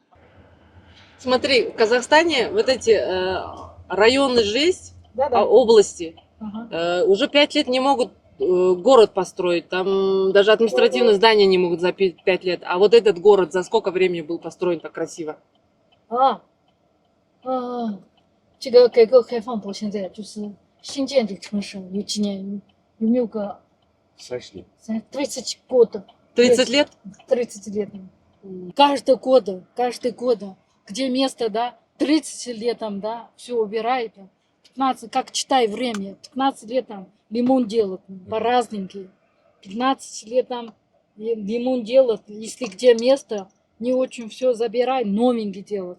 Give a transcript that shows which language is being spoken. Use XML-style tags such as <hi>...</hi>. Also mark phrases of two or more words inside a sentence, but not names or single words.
<ru>Смотри, в Казахстане вот эти районы же есть, области, уже 5 лет не могут город построить. Там даже административное здание не могут за 5 лет. А вот этот город за сколько времени был построен так красиво?</ru> <zh>这个改革开放到现在，就是新建的城市有几年？有没有个30 года?</zh> <ru>30 лет? 30 лет. Каждый год, где место, да, 30 лет там, да, все убирает. 15, как читай время, 15 лет там лимон делают по-разненький. 15 лет там лимон делают, если где место, не очень все забирай, новенький делают.</ru>